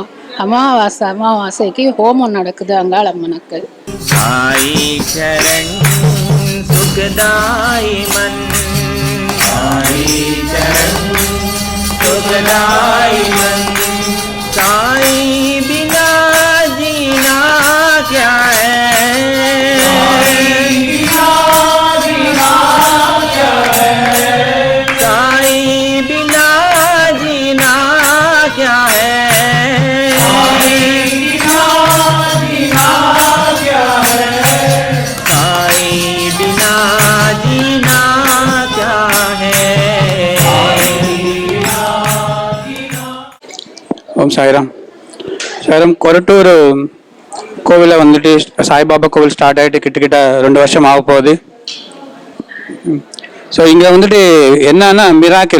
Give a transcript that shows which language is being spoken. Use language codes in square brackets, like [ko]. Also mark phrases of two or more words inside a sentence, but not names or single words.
[ta] அமாவாசைக்கு ஹோமம் நடக்குது அங்காளம்மனுக்கு. [hi] साई चरण सुखदाई मन, साई चरण सुखदाई मन, साई बिना जीना क्या है, साई बिना जीना क्या है, साई बिना जीना क्या है. [ta] ஓம் சாய்ராம். சாய்ராம், கொரட்டூர் கோவிலில் சாய்பாபா கோவில் ஸ்டார்ட் ஆகிட்டு கிட்டத்தட்ட 2 வருஷம் ஆக போகுது. ஸோ இங்கே என்னன்னா மிராக்கிள்.